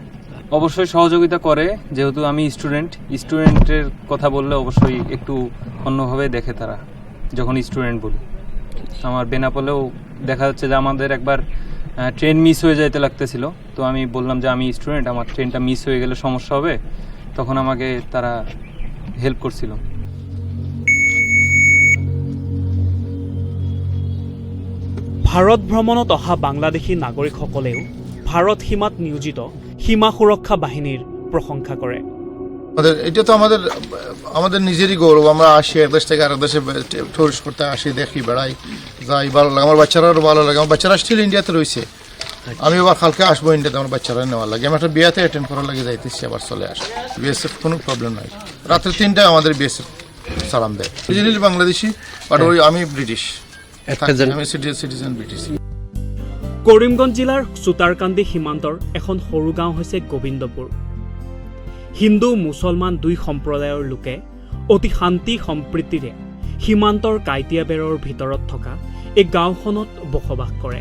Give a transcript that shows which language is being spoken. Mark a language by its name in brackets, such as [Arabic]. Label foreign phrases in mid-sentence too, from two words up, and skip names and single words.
[Bangla] অবশ্যই সহযোগিতা করে, যেহেতু আমি স্টুডেন্টের কথা বললে অবশ্যই একটু অন্যভাবে দেখে তারা যখন স্টুডেন্ট বলি। আমার বেনাপোলেও দেখা যাচ্ছে যে আমাদের একবার ট্রেন মিস হয়ে যাইতে লাগতেছিল, তো আমি বললাম যে আমি স্টুডেন্ট, আমার ট্রেনটা মিস হয়ে গেলে সমস্যা হবে, তখন আমাকে তারা হেল্প করছিল। [Assamese] ভাৰত ভ্ৰমণত অহা বাংলাদেশী নাগৰিকসকলেও ভাৰত সীমাত নিয়োজিত সীমা সুৰক্ষা বাহিনীৰ প্ৰশংসা কৰে। [Bangla] এটা তো আমাদের নিজেরই গৌরব। আমরা আসি এক দেশ থেকে আরেক দেশে টুরিস্ট করতে আসি, দেখি, বেড়াই, যাই, ভালো লাগে। আমার বাচ্চারাও ভালো লাগে। আমার বাচ্চারা স্টিল ইন্ডিয়াতে রয়েছে, আমি আবার কালকে আসবো ইন্ডিয়াতে, আমার বাচ্চারা নেওয়ার লাগে। আমি একটা বিয়াতে অ্যাটেন্ড করার লাগে যাইতেছি, আবার চলে আসি। বিএসএফ কোনো প্রবলেম নাই। রাত্রে 3টায় আমাদের বিএসএফ সালাম দেয়। অরিজিনালি বাংলাদেশি, বাট ওই আমি ব্রিটিশ, আমি [English] citizen British. [Assamese] কৰিমগঞ্জ জিলাৰ চুতাৰকান্দি সীমান্তৰ এখন সৰু গাঁও হৈছে গোবিন্দপুৰ। হিন্দু মুছলমান দুই সম্প্ৰদায়ৰ লোকে অতি শান্তি সম্প্ৰীতিৰে সীমান্তৰ কাঁইটীয়া বেৰৰ ভিতৰত থকা এই গাঁওখনত বসবাস কৰে।